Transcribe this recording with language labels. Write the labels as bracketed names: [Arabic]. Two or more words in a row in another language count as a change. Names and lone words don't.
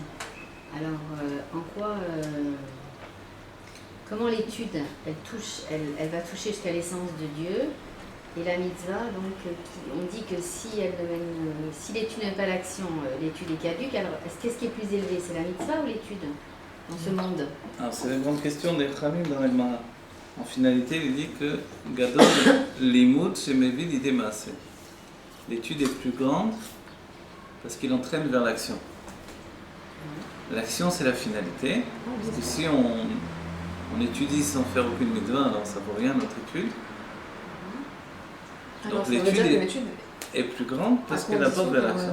[French] Alors, en quoi, comment l'étude, elle va toucher jusqu'à l'essence de Dieu, et la mitzvah, donc, on dit que si l'étude n'a pas l'action, l'étude est caduque. Alors, qu'est-ce qui est plus élevé, c'est la mitzvah ou l'étude dans ce monde? Alors, c'est la grande question des Khamim dans la Gemara. En finalité, il dit que [Hebrew] גדול תלמוד שמביא לידי מעשה. [French] L'étude est plus grande parce qu'il entraîne vers l'action. L'action, c'est la finalité. Parce que si on étudie sans faire aucune mitzvah, alors ça ne vaut rien notre étude. Alors, donc l'étude est plus grande parce qu'elle apporte vers l'action.